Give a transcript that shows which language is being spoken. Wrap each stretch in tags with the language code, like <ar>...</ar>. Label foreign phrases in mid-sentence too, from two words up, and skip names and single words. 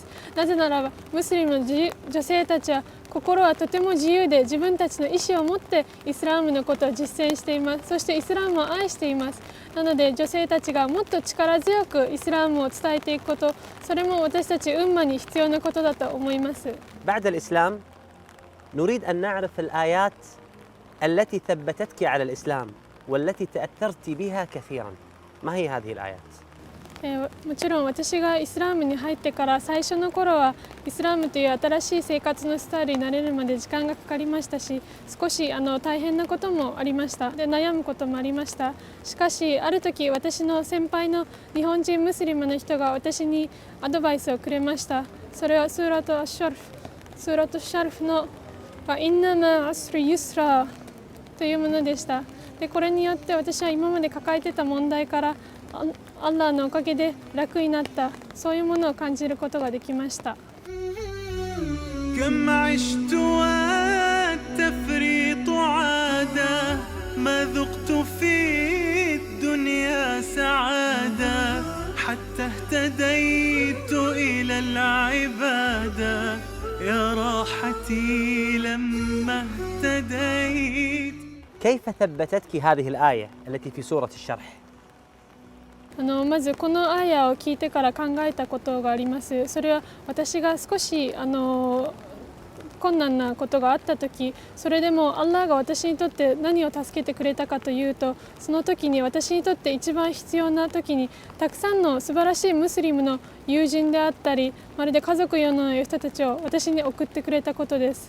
<ja>なぜならばムスリムの女性たちは心はとても自由で、自分たちの意思を持ってイスラムのことを実践しています。そしてイスラムを愛しています。なので女性たちがもっと力強くイスラムを伝えていくこと、それも私たちウンマに必要なことだと思います。</ja> <ar>بعد الإسلام نريد أن نعرف الآيات التي ثبتتك على الإسلام والتي تأثرت بها كثيرا. ما هي هذه الآيات؟</ar> <ja>もちろん私がイスラムに入ってから最初の頃はイスラムという新しい生活のスタイルに慣れるまで時間がかかりましたし、少し大変なこともありました。で、悩むこともありました。しかしある時、私の先輩の日本人ムスリムの人が私にアドバイスをくれました。それはスーラト・シャルフの</ja> <ar>إن مع العسر يسرا</ar> <ja>というものでした。で、これによって私は今まで抱えていた問題からアッラーのおかげで楽になった、そういうものを感じることができました。</ja> <ar>كم عشت والتفريط عادة ما ذقت في الدنيا سعادة حتى اهتديت إلى العبادة يا راحتي لما اهتديت. كيف ثبتتك هذه الآية التي في سورة الشرح؟</ar> <ja>まずこのアーヤを聞いてから考えたことがあります。それは私が少し困難なことがあった時、それでもアッラーが私にとって何を助けてくれたかというと、その時に私にとって一番必要な時にたくさんの素晴らしいムスリムの友人であったり、まるで家族のような人たちを私に送ってくれたことです。</ja>